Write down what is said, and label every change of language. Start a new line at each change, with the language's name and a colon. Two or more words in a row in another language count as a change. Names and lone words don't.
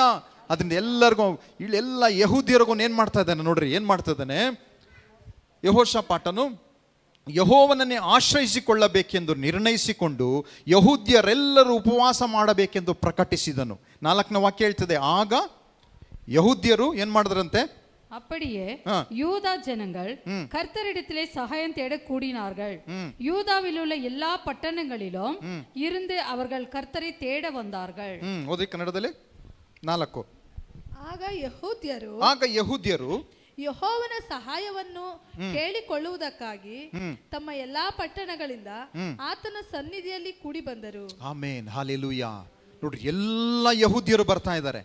Kannada: ಅದರಿಂದ ಎಲ್ಲರಿಗೂ, ಇಲ್ಲೆಲ್ಲ ಯಹೂದ್ಯರಿಗೂ ಏನು ಮಾಡ್ತಾ ಇದ್ದಾನೆ ನೋಡ್ರಿ, ಏನು ಮಾಡ್ತಾ ಇದ್ದಾನೆ? ಯೆಹೋಷಾಫಾಟನು ಯೆಹೋವನನ್ನೇ ಆಶ್ರಯಿಸಿಕೊಳ್ಳಬೇಕೆಂದು ನಿರ್ಣಯಿಸಿಕೊಂಡು ಯಹೂದ್ಯರೆಲ್ಲರೂ ಉಪವಾಸ ಮಾಡಬೇಕೆಂದು ಪ್ರಕಟಿಸಿದನು. 4ನೇ ವಾಕ್ಯ ಹೇಳ್ತದೆ, ಆಗ ಯಹೂದ್ಯರು ಏನು ಮಾಡಿದ್ರಂತೆ?
Tamil: அப்படியே யூதா ஜனங்கள் கர்த்தரிடத்திலே சகாயம் தேட கூடினார்கள். யூதாவில் உள்ள எல்லா பட்டணங்களிலும் இருந்து அவர்கள் கர்த்தரை தேட வந்தார்கள்.
Kannada: ಓದಿ ಕನ್ನಡದಲ್ಲಿ 4. ಆಗ ಯಹೂದ್ಯರು ಯೆಹೋವನ ಸಹಾಯವನ್ನು ಕೇಳಿಕೊಳ್ಳುವುದಕ್ಕಾಗಿ ತಮ್ಮ ಎಲ್ಲಾ ಪಟ್ಟಣಗಳಿಂದ ಆತನ ಸನ್ನಿಧಿಯಲ್ಲಿ ಕೂಡಿ ಬಂದರು. ಆಮೆನ್, ಹಲ್ಲೆಲೂಯಾ. ನೋಡ್ರಿ, ಎಲ್ಲ ಯಹೂದ್ಯರು ಬರ್ತಾ ಇದ್ದಾರೆ.